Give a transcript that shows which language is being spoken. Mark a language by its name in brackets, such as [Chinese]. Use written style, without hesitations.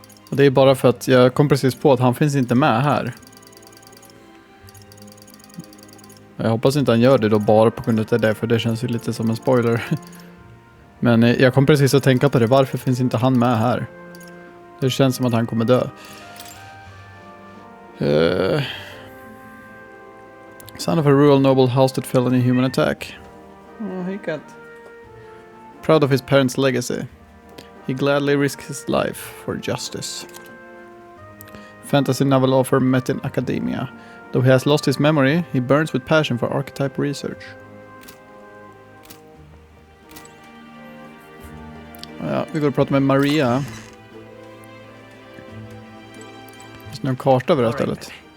[Swedish] Och det är bara för att jag kom precis på att han finns inte med här. Jag hoppas inte han gör det då bara på grund av det, för det känns ju lite som en spoiler. Men jag kom precis att tänka på det. Varför finns inte han med här? Det känns som att han kommer dö. [English] Son of a rural noble house that fell in a human attack. Oh, he got proud of his parents' legacy. He gladly risked his life for justice. Fantasy novel author met in academia. Though he has lost his memory, he burns with passion for archetype research. [Swedish] Ja, vi går och pratar med Maria. Finns det någon karta över det här stället?